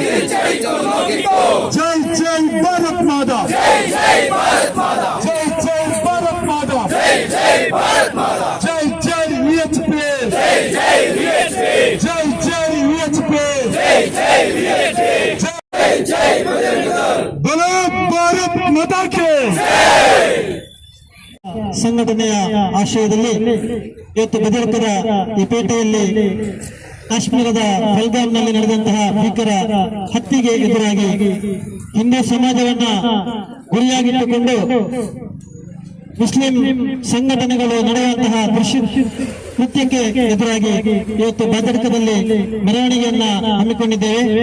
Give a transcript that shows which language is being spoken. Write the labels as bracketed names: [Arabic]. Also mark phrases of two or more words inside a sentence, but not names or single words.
[Hindi] जय जय भारत माता, जय जय भारत माता, जय जय भारत माता, जय जय भारत माता, जय जय VHP, जय जय VHP, जय जय VHP, जय जय VHP, जय जय बोलो भारत माता की जय. [Kannada] ಸಂಘಟನೆಯ ಆಶಯದಲ್ಲಿ ಇವತ್ತು ಭದ್ರಕರ ಈ ಪೇಟೆಯಲ್ಲಿ ಕಾಶ್ಮೀರದ ಪಹಲ್ಗಾಮ್ನಲ್ಲಿ ನಡೆದಂತಹ ಭೀಕರ ಹತ್ಯೆಗೆ ಎದುರಾಗಿ ಹಿಂದೂ ಸಮಾಜವನ್ನ ಗುರಿಯಾಗಿಟ್ಟುಕೊಂಡು ಮುಸ್ಲಿಂ ಸಂಘಟನೆಗಳು ನಡೆಯುವಂತಹ ಕೃತ್ಯಕ್ಕೆ ಎದುರಾಗಿ ಇವತ್ತು ಭದ್ರಕದಲ್ಲಿ ಮೆರವಣಿಗೆಯನ್ನ ಹಮ್ಮಿಕೊಂಡಿದ್ದೇವೆ.